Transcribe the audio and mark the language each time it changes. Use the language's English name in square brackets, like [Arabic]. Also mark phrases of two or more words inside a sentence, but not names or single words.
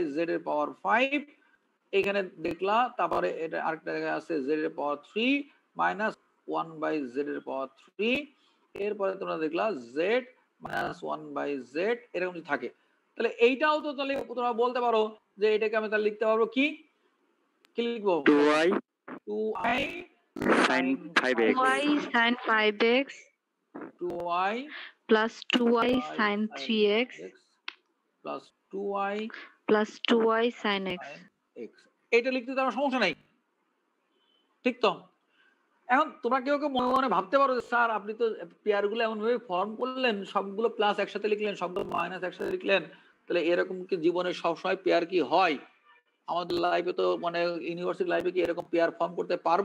[Bangla] z এর পাওয়ার 5, এখানে দেখলা তারপরে এটা আরেকটা জায়গায় আছে z এর পাওয়ার 3 মাইনাস 1 বাই z এর পাওয়ার 3, এরপরে তোমরা দেখলা z মাইনাস 1 বাই z এরকম যদি থাকে তাহলে এইটাও তো তাহলে তোমরা বলতে পারো যে এটাকে আমি তাহলে লিখতে পারবো কি লিখবো 2i sin 5x [English] 2i sin 5x 2i plus 2i sin 3x plus 2i plus 2i sin x। [Bangla] এটা লিখতে তো আমার সমস্যা নাই, ঠিক তো? এখন তোমরা কেউ কেউ মনে মনে ভাবতে পারো যে স্যার আপনি তো পেয়ারগুলো এমন ভাবে ফর্ম করলেন, সবগুলো প্লাস একসাথে লিখলেন, সবগুলো মাইনাস একসাথে লিখলেন, তাহলে এরকম কি জীবনে সবসময় পেয়ার কি হয়? আমাদের লাইফে তো মানে [English] university life [Bangla] কি এরকম [English] pair form [Bangla] করতে পারবো?